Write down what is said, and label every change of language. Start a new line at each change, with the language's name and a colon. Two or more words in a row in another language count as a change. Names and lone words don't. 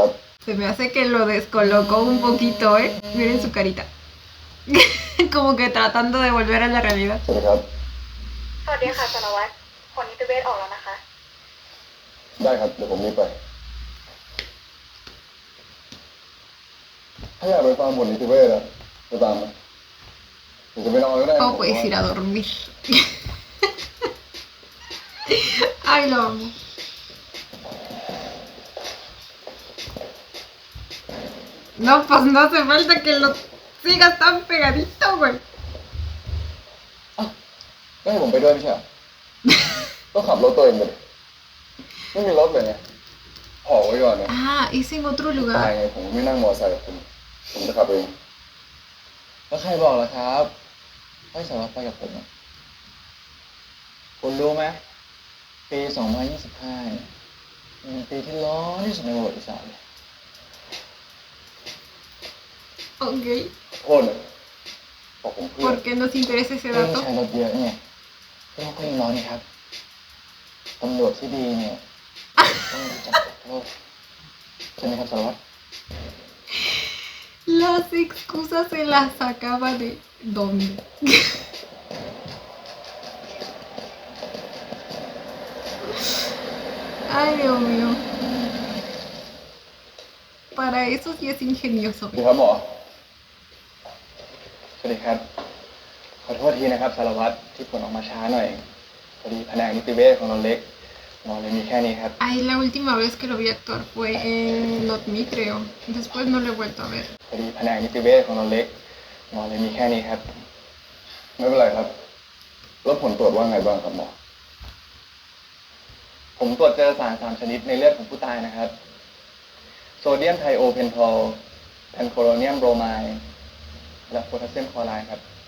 Spanish: Se me hace que lo descolocó un poquito, ¿eh? Miren su carita. Como que tratando de volver a la realidad.
Thai: สวัสดีครับ สวัสดีค่ะสารวัตรผลนิติเวชออกแล้วนะคะ ได้ครับ เดี๋ยวผมรีบไป ถ้าอยากไปฟังบทนิติเวศอะไปตามนะหรือจะไปนอนก็ได้
Spanish: O puedes ir a dormir. Ay, lo amo. No, pues no hace falta que lo sigas tan pegadito, güey.
Thai: ก็ให้ผมไปด้วยไม่ใช่เหรอ ก็ขับรถตัวเองไปดิไม่มีรถเลยไงห่อไว้ก่อนนะ
Spanish: Ah, es en otro
Thai: ตาย
Spanish: lugar.
Thai: ไงผมไม่นั่งมอเตอร์ไซค์กับคุณผมจะขับเองแล้วใครบอกล่ะครับให้สารวัตรไปกับผมอะคุณรู้ไหมปี 2025เนี่ยเป็นปีที่ร้อนที่สุดในประวัติศาสตร์เลย Ok. โทษเลยบอกผมเพื่อน
Spanish: ¿Por qué nos interesa ese
Thai: ไม่
Spanish: dato?
Thai: ใช้รถเยอะไงโลกก็ยิ่งร้อนนี่ครับตำรวจที่ดีเนี่ยต้องจับโลกใช่ไหมครับสารวัตร
Spanish: Las excusas se las sacaba de dónde. Ay, Dios mío. Para eso sí es ingenioso.
Thai: สวัสดีครับหมอสวัสดีครับ ขอโทษทีนะครับสารวัตรที่ผลออกมาช้าหน่อยพอดีแผนกนิติเวชของเราเล็กหมอเลยมีแค่นี้ครับ
Spanish: Ay, la última vez que lo vi actuar fue en Not Me, creo. Después no lo he vuelto a ver.
Thai: พอดีแผนกนิติเวชของเราเล็กหมอเลยมีแค่นี้ครับ ไม่เป็นไรครับแล้วผลตรวจว่าไงบ้างครับหมอ ผมตรวจเจอสาร3 ชนิดในเลือดของผู้ตายนะครับ โซเดียมไทโอเพนทอลแอนโคโลเนียมโบรไมด์และโพแทสเซียมคลอไรด์ครับ